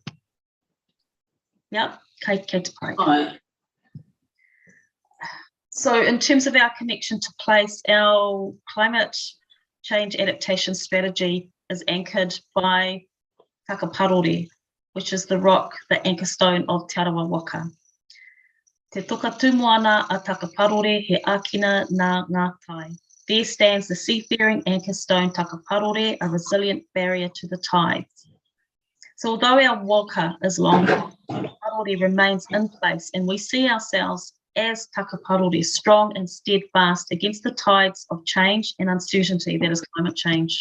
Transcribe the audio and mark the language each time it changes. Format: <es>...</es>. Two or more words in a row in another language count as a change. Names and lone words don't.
<en>Yep. Hi. So in terms of our connection to place, our climate change adaptation strategy is anchored by whakaparore, which is the rock, the anchor stone of Te Arawa Waka.</en> <mi>Te toka tūmoana a takaparore he ākina nā ngā tai.</mi> <en>There stands the seafaring anchor stone takaparore, a resilient barrier to the tides. So although our waka is long, takaparore remains in place, and we see ourselves as takaparore, strong and steadfast against the tides of change and uncertainty that is climate change.</en>